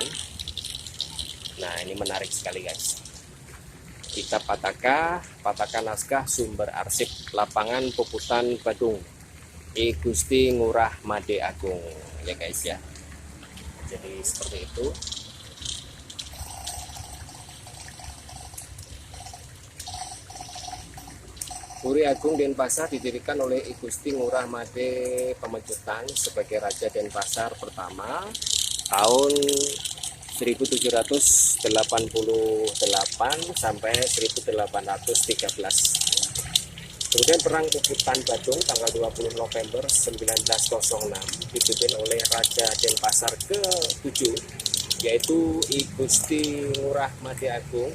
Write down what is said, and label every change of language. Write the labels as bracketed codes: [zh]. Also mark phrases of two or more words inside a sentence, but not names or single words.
[id] Nah, ini menarik sekali guys. Kita pataka naskah sumber arsip lapangan Puputan Badung I Gusti Ngurah Made Agung ya guys ya. Jadi seperti itu. Puri Agung Denpasar didirikan oleh I Gusti Ngurah Made Pamejutan sebagai Raja Denpasar pertama tahun 1788 sampai 1813. Kemudian Perang Puputan Badung tanggal 20 November 1906 dipimpin oleh Raja Denpasar ke-7 yaitu I Gusti Ngurah Made Agung.